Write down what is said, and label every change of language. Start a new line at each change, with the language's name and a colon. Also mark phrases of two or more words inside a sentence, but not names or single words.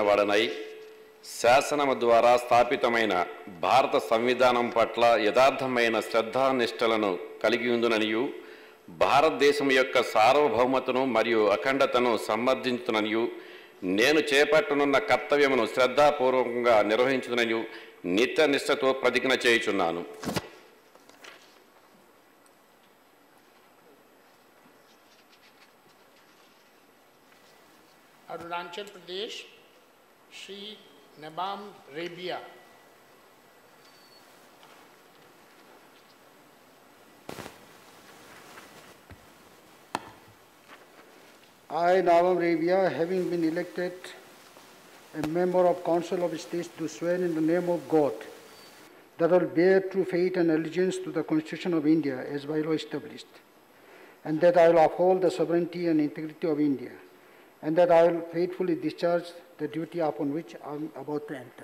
Telugu: వాడనై శాసనము ద్వారా స్థాపితమైన భారత సంవిధానం పట్ల యథార్థమైన శ్రద్ధానిష్టలను కలిగి ఉందుననియు భారతదేశం యొక్క సార్వభౌమతను మరియు అఖండతను సమర్థించుననియు నేను చేపట్టనున్న కర్తవ్యమును శ్రద్ధాపూర్వకంగా నిర్వహించుననియు నిత్యనిష్టతో ప్రతిజ్ఞ చేయుచున్నాను.
Hindi: अरुणाचल प्रदेश श्री नबाम रेबिया.
English: I, Nabam Rebia, having been elected a member of Council of States, do swear in the name of God that I will bear true faith and allegiance to the Constitution of India as by law established, and that I will uphold the sovereignty and integrity of India, and that I will faithfully discharge the duty upon which I am about to enter.